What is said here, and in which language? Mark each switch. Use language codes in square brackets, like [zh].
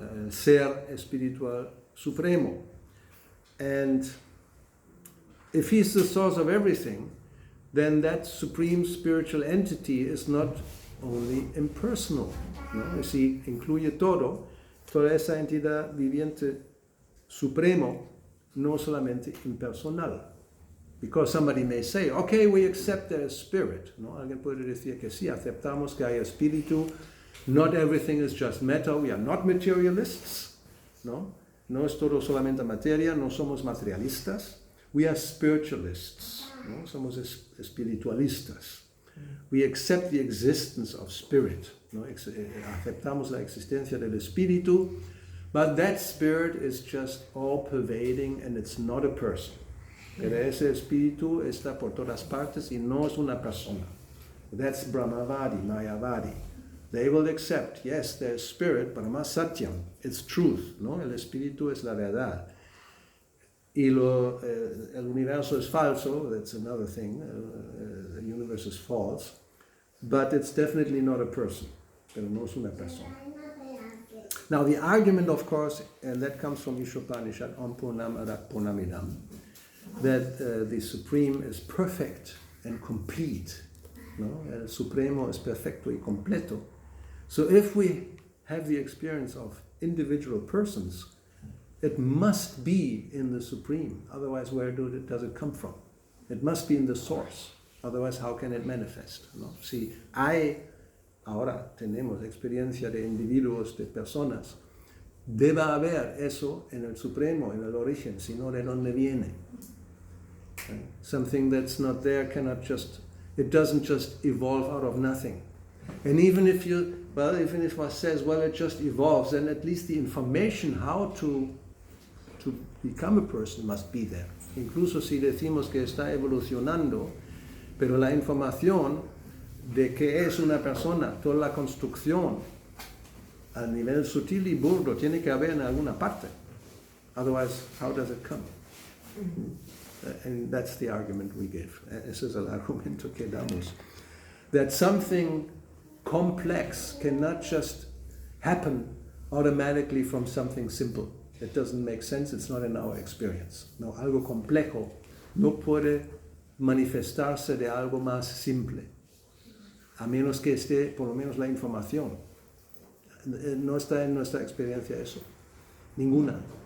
[es] Ser espiritual supremo. [en] And if he's the source of everything, then that supreme spiritual entity is not only impersonal. [es] ¿No? Es decir, incluye toda esa entidad viviente supremo, no solamente impersonal. [en] Because somebody may say, okay, we accept there is spirit. [es] ¿No? Alguien puede decir que sí, aceptamos que hay espíritu. [en] Not everything is just matter. We are not materialists. [es] No es todo solamente materia. No somos materialistas. [en] We are spiritualists. ¿No? [es] Somos espiritualistas. [en] We accept the existence of spirit. ¿No? [es] Aceptamos la existencia del espíritu. [en] But that spirit is just all-pervading and it's not a person. [es] Pero ese espíritu está por todas partes y no es una persona. [en] That's Brahmavadi, Mayavadi. They will accept, yes, there's spirit, Brahma Satyam, it's truth, ¿no? [es] El espíritu es la verdad. Y el universo es falso, [en] that's another thing, the universe is false, but it's definitely not a person, [es] pero no es una persona. [en] Now the argument, of course, and that comes from Ishopanishad, Om Purnam Arat Purnamidam, that the Supreme is perfect and complete. [es] ¿No? El Supremo es perfecto y completo. [en] So if we have the experience of individual persons, it must be in the Supreme. Otherwise, where does it come from? It must be in the source. Otherwise, how can it manifest? ¿No? [es] Si ahora tenemos experiencia de individuos, de personas, debe haber eso en el Supremo, en el origen, sino de dónde viene. [en] Something that's not there it doesn't just evolve out of nothing. And even if one says, well, it just evolves, then at least the information how to become a person must be there. [es] Incluso si decimos que está evolucionando, pero la información de que es una persona, toda la construcción a nivel sutil y burdo tiene que haber en alguna parte. [en] Otherwise, how does it come? and that's the argument we give. [es] Ese es el argumento que damos. [en] That something complex cannot just happen automatically from something simple. It doesn't make sense, it's not in our experience. [es] No, algo complejo no puede manifestarse de algo más simple, a menos que esté por lo menos la información. No está en nuestra experiencia eso, ninguna.